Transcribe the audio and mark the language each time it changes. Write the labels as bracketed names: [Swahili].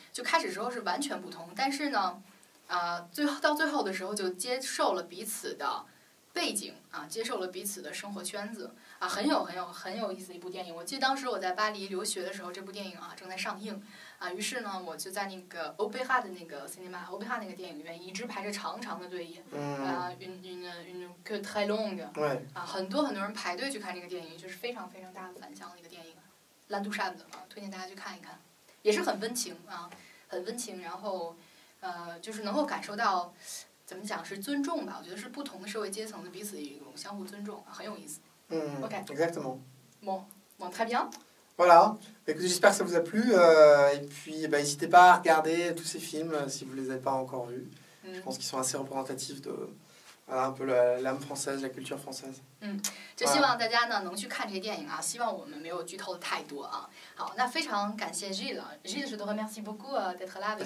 [Chinese] 就开始时候是完全不同，但是呢到最后的时候就接受了彼此的背景接受了彼此的生活圈子很有意思的一部电影。我记得当时我在巴黎留学的时候，这部电影正在上映于是呢我就在那个欧贝哈的那个 cinema 欧贝哈那个电影院一直排着长长的队列 [French] une queue très longue [Chinese] 很多人排队去看这个电影，就是非常非常大的反响的一个电影。 L'Intouchable推荐大家去看一看，也是很温情很温情，然后就是能够感受到怎么讲是尊重吧，我觉得是不同的社会阶层的彼此一种相互尊重很有意思。 OK. [French] Exactement. Bon, très bien. Voilà. Écoutez, j'espère que ça vous a plu. Et puis, n'hésitez pas à regarder tous ces films si vous ne les avez pas encore vus. Je pense qu'ils sont assez représentatifs de un peu l'âme française, la culture française. [Chinese] 就希望大家呢能去看这些电影希望我们没有剧透的太多好，那非常感谢 Gilles, [French] je te remercie beaucoup d'être là avec nous.